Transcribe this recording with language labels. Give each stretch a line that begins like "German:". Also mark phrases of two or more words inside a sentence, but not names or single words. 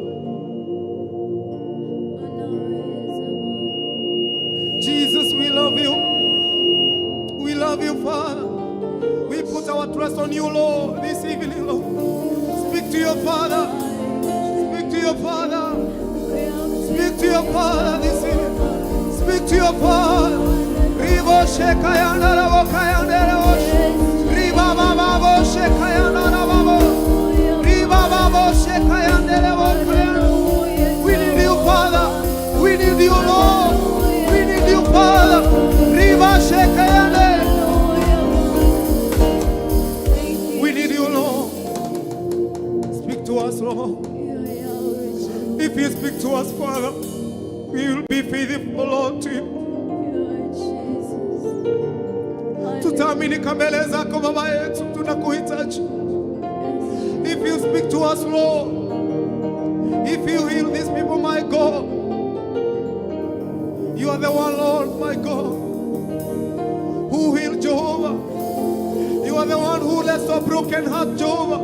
English: Jesus, we love you. We love you, Father. We put our trust on you, Lord, this evening, Lord. Speak to your Father. Speak to your Father. Speak to your Father this evening. Speak to your Father. Ribo shekayana rabo kayana rabo. Riba babo shekayana rabo. Riba babo shekayana rabo kayana. We need you, Father. We need you, Lord. We need you, Father. Riba shekayana. To us, Lord. If you speak to us, Father, we will be faithful, Lord, to you.
Swahili: Tutaaminika mbele zako Baba yetu, tunakuhitaji.
English: If you speak to us, Lord, if you heal these people, my God, you are the one, Lord, my God, who healed Jehovah. You are the one who left a broken heart, Jehovah.